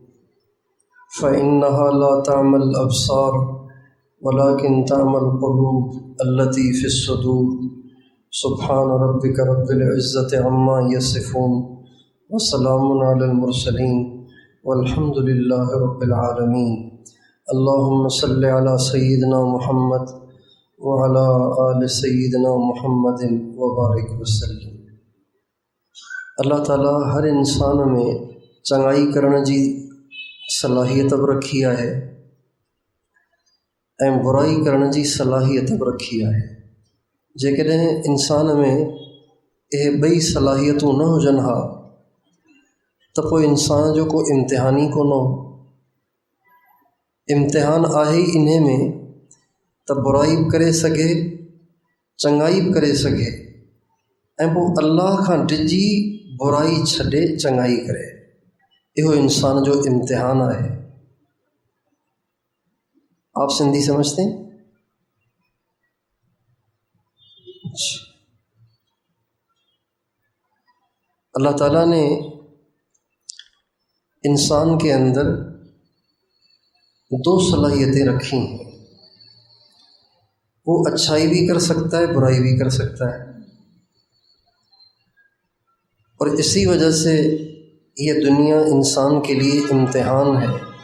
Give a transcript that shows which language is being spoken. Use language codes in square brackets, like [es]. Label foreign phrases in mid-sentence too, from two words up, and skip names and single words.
[ar] فإنها لا تعمى الأبصار ولكن تعمى القلوب التي في الصدور، سبحان ربك رب العزة عما يصفون وسلام على المرسلين والحمد لله رب العالمين۔ اللهم صل على سيدنا محمد وعلى آل سيدنا محمد وبارک وسلم۔ [sd] اللہ تعالیٰ ہر انسان میں چنگائی کرنے جی صلاحیت اب رکھی ہے، ऐं बुराई करण जी सलाहियत बि रखी आहे। जेकॾहिं इंसान में इहे ॿई सलाहियतूं न हुजनि हा त पोइ इंसान जो को इम्तिहान ई कोन हो। इम्तिहान आहे ई इन्हे में त बुराई बि करे सघे, चङाई बि करे सघे, ऐं पोइ अल्लाह खां डिॼी बुराई छॾे चङाई करे। इहो इंसान जो इम्तिहान आहे। [ur] آپ سندھی سمجھتے ہیں؟ اللہ تعالیٰ نے انسان کے اندر دو صلاحیتیں رکھی ہیں، وہ اچھائی بھی کر سکتا ہے، برائی بھی کر سکتا ہے، اور اسی وجہ سے یہ دنیا انسان کے لیے امتحان ہے۔